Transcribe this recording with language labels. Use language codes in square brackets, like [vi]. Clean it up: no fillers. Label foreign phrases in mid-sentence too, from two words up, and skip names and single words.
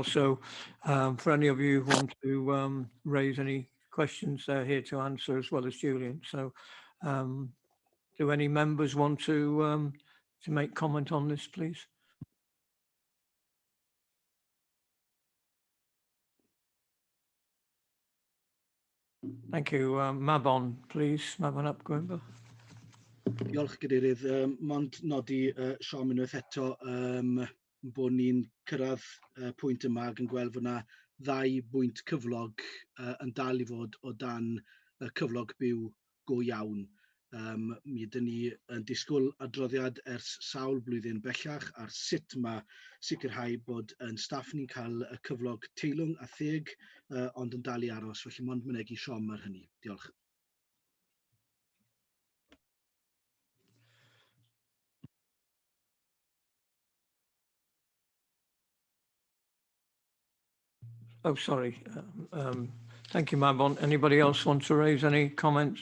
[en] So for any of you who want to raise any questions, they're here to answer, as well as Julian. So do any members want to make comment on this, please? Thank you. Mabon, please. Mabon ap Gwynfor. [cy] Diolch Gadeirydd. Mond nodi Siom unwaith eto bod ni'n cyrraedd pwynt yma ac yn gweld fod yna ddau bwynt cyflog yn dal I fod o dan cyflog byw go iawn. Mi ydyn ni yn disgwyl adroddiad ers sawl blwyddyn bellach ar sut mae sicrhau bod yn staff ni'n cael y cyflog teilwng a theg ond yn dal I aros, felly mond mynegi Siom ar hynny. Diolch. [en] Oh, sorry. Thank you, Mabon. Anybody else want to raise any comments?